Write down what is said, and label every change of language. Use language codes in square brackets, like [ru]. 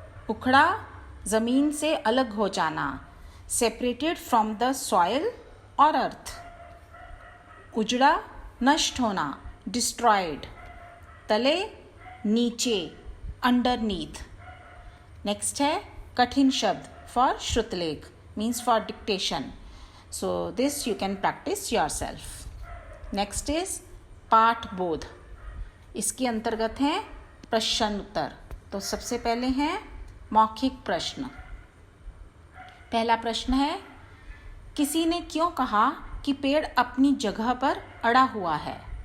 [hi] उखड़ा जमीन से अलग हो जाना, सेपरेटेड फ्रॉम द सॉइल और अर्थ. उजड़ा नष्ट होना, डिस्ट्रॉयड. तले नीचे, अंडरनीथ. [en] Next है कठिन शब्द फॉर श्रुतलेख means for dictation. So this you can practice yourself. [hi] Next is पाठ बोध. इसके अंतर्गत हैं प्रश्न उत्तर. तो सबसे पहले हैं मौखिक प्रश्न. पहला प्रश्न है किसी ने क्यों कहा कि पेड़ अपनी जगह पर अड़ा हुआ है.